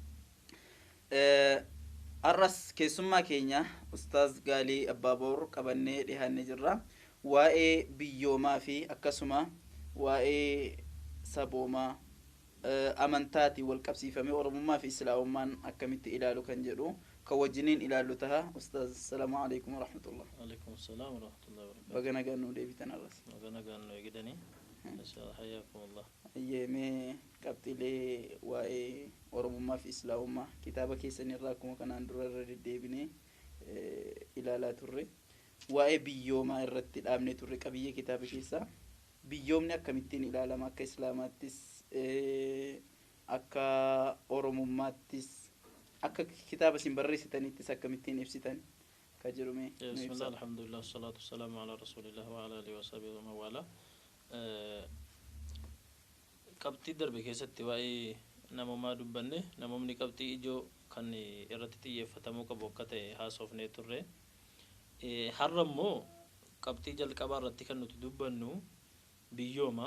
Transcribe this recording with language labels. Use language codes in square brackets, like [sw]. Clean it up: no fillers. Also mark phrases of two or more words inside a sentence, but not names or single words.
[om] Arras keessummaa keenya Ustaaz Gaalii Abbaaboor qabannee dhiyaannee jirra. Waa'ee biyyoomaa fi akkasuma waa'ee saboomaa amantaati wal qabsiifamee Oromummaa fi Islaamummaan akkamitti ilaalu kan jedhu kan wajjiniin ilaallu taha. [ar] أستاذ، السلام عليكم ورحمة الله. عليكم السلام ورحمة الله وبركاته. [om] Baga nagaan deebitan arras. Baga nagaan eegdanii. [ar] إن شاء الله حياكم الله. [om] Ayyemee qabxilee waa'ee Oromummaa fi Islaamummaa kitaaba keessanirraa akkuma kanaan dura irra deddeebinee ilaalaa turre. Waa'ee biyyoomaa irratti dhaabnee turre qabiyyee kitaaba keessaa. Biyyoomni akkamittiin ilaalama akka Islaamaattis akka Oromummaattis akka kitaaba isin barreessitaniittis akkamittiin ibsitan ka jedhume. [ar] بسم الله، الحمد لله، الصلاة والسلام على رسول الله وعلى آله وصحبه ومن والى. [om] Qabxii darbe keessatti waa'ee namummaa dubbanne, namumni qabxii ijoo kan irratti xiyyeeffatamuu qabu akka ta'e haasofnee turre. Har'a immoo qabxii jalqabaa irratti kan nuti dubbannu biyyooma.